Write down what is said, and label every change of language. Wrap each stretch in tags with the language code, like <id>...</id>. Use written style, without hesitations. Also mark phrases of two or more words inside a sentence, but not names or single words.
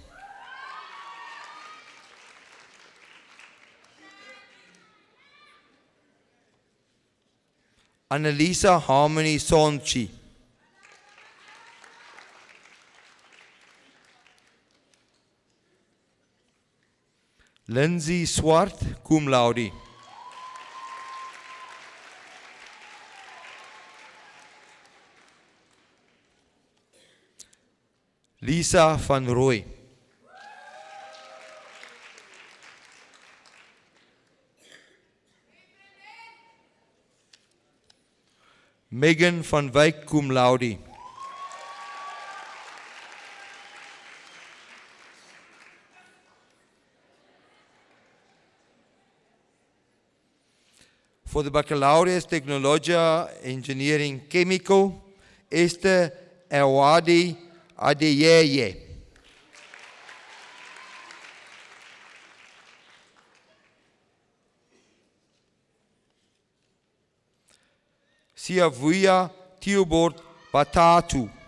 <en>Annalisa Harmony Sonchi. Lindsay Swart,</en> <la>cum laude.</la> <en>Lisa van Rooy. Megan van Wyk,</en> <la>cum laude.</la> <en>For the Baccalaureus Technologia Engineering Chemical, Esther Awadi Adeyeye. Siavuya Theobald Batatu.</en>